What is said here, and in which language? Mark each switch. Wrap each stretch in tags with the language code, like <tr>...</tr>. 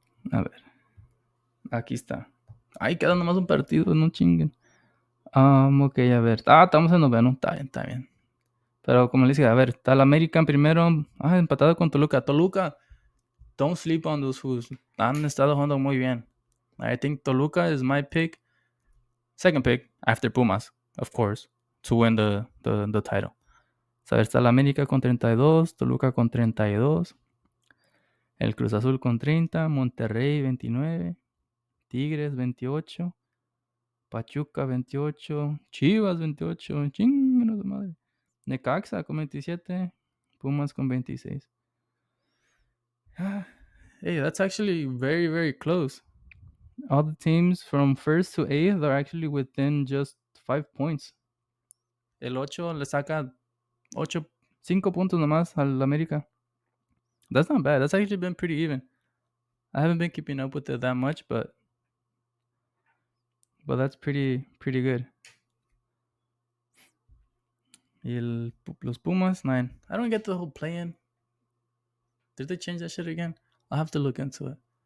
<es>A ver. Aquí está. Ay, queda nomás un partido, no chinguen. Ok, a ver. Estamos en noveno. Está bien, está bien. Pero como les dije, a ver, está el American primero. Empatado con Toluca.</es> <en>Toluca, don't sleep on those fools.</en> <es>Han estado jugando muy bien.</es> <en>I think Toluca is my pick. Second pick after Pumas. of course, to win the title.</en> <es>So, está el América con 32, Toluca con 32, el Cruz Azul con 30, Monterrey 29, Tigres 28, Pachuca 28, Chivas 28, chingados de madre. Necaxa con 27, Pumas con 26.</es> <en>Hey, that's actually very, very close. All the teams from first to eighth are actually within just 5 points.</en> <es>El 8 le saca 8, 5 puntos nomás al América.</es> <en>That's not bad. That's actually been pretty even. I haven't been keeping up with it that much, but that's pretty good.</en> <es>Y los</es> <en>Pumas 9. I don't get the whole play-in. Did they change that shit again? I'll have to look into it.</en>